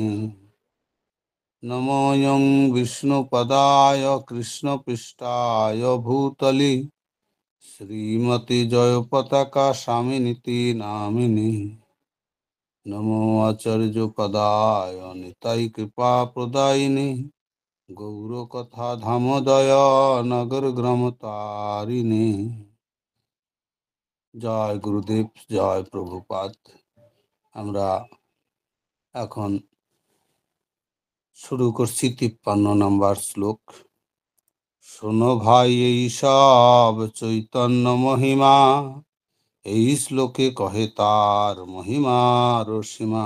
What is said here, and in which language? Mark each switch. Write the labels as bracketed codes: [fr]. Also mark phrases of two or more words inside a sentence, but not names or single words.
[sa] नमो यं विष्णुपदाय कृष्णपृष्ठाय भूतले श्रीमती जयपताका स्वामिनिति नामिने। नमो आचार्यपदाय निताय कृपा प्रदायिने गौरकथा धामोदय नगर ग्राम तारिणे। [bn] জয় গুরুদেব, জয় প্রভুপাদ। আমরা এখন শুরু করছি 53 নম্বর শ্লোক। শোনো ভাই এই সব চৈতন্য মহিমা, এই শ্লোকে কহে তার মহিমার সীমা।